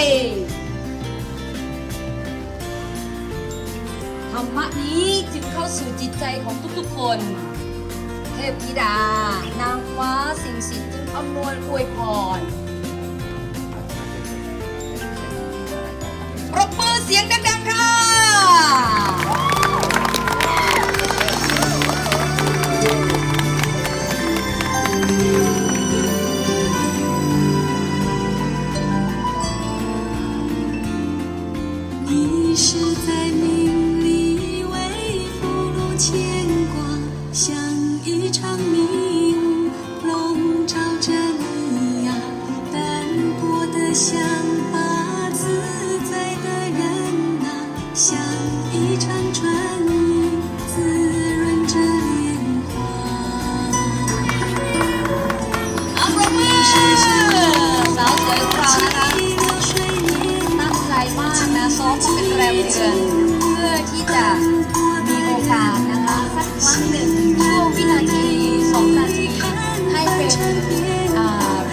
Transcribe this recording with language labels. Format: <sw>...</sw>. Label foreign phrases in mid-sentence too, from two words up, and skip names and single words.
<th>ธรรมะนี้จึงเข้าสู่จิตใจของทุกๆคนเทพธิดานางฟ้าสิ่งศักดิ์สิทธิ์จึงอำนวยอวยพรปรบมือเสียงดังๆค่ะ</th> <zh>你是在命里为俘虏牵挂，像一场迷雾笼罩着你呀，淡薄的像把自在的人呐，像一场春雨滋润着莲花。</zh> <th>เอาปรบมือสาวสวยของเรานะคะตั้งใจมากนะซ้อมมาเป็นแรมเดือนเพื่อที่ จะมีโอกาสนะคะสักครั้งหนึ่งช่วงวินาที2 นาทีให้เป็นเรี</th>